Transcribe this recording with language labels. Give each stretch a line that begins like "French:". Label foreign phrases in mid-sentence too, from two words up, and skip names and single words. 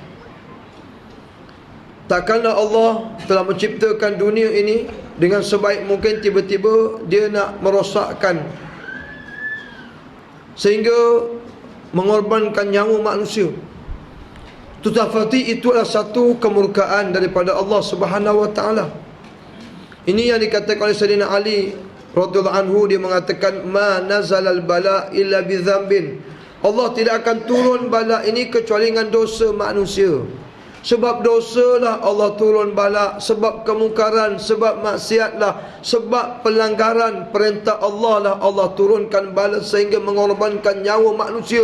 Malay: Takkanlah Allah telah menciptakan dunia ini dengan sebaik mungkin, tiba-tiba dia nak merosakkan sehingga mengorbankan nyawa manusia. Tetapi itu adalah satu kemurkaan daripada Allah
Arabic: سبحانه وتعالى.
Malay: Ini yang dikatakan oleh Sayyidina Ali
Arabic: رضي الله عنه,
Malay: dia mengatakan
Arabic: ما نزل البلاء إلا بذنب.
Malay: Allah tidak akan turun bala ini kecuali dengan dosa manusia. Sebab dosalah Allah turun bala, sebab kemungkaran, sebab maksiatlah, sebab pelanggaran perintah Allah lah Allah turunkan bala sehingga mengorbankan nyawa manusia.